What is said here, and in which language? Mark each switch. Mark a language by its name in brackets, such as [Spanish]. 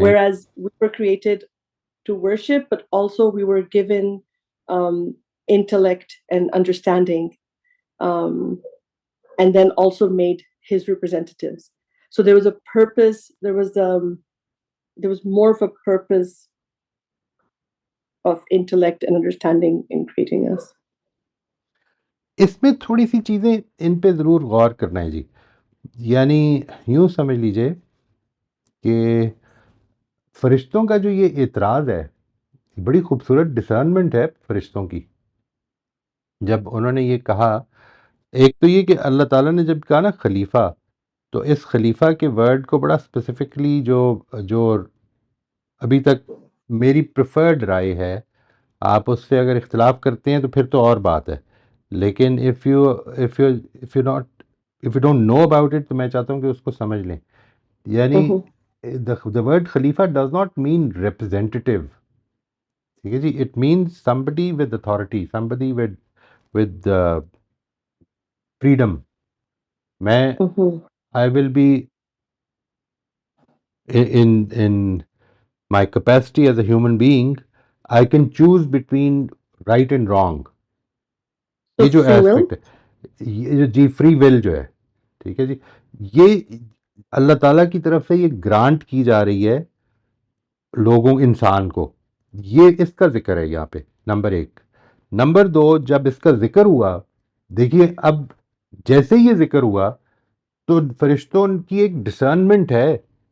[English] whereas we were created to worship, but also we were given intellect and understanding, and then also made his representatives. So there was a purpose. There was more of a purpose of intellect and understanding in creating us. [Hindi] इसमें थोड़ी सी चीज़ें इन पे ज़रूर गौर करना है जी। यानी यूँ समझ लीजिए कि फरिश्तों का जो ये एतराज़ है, बड़ी खूबसूरत डिसर्नमेंट है फरिश्तों की। जब उन्होंने ये कहा, एक तो ये कि अल्लाह ताला ने जब कहा ना खलीफा, तो इस खलीफा के वर्ड को बड़ा स्पेसिफिकली जो अभी तक मेरी प्रेफर्ड राय है, आप उससे अगर इख्तिलाफ करते हैं तो फिर तो और बात है, लेकिन [English] if you don't know about it, [Hindi] तो मैं चाहता हूँ कि उसको समझ लें। [English] यानी the word खलीफा does not mean representative, [Hindi] ठीक है जी। [English] It means somebody with authority, somebody with freedom. मैं I will be in my capacity as a human being, I can choose between right and wrong. So [Hindi] ये जो [English] free will. [Hindi] Aspect है, ये जो जी free will जो है, ठीक है जी, ये अल्लाह ताला की तरफ से ये ग्रांट की जा रही है लोगों, इंसान को। ये इसका जिक्र है यहाँ पे, नंबर एक। नंबर दो, जब इसका जिक्र हुआ, देखिए अब जैसे ही ये जिक्र हुआ तो फरिश्तों की एक डिसर्नमेंट है।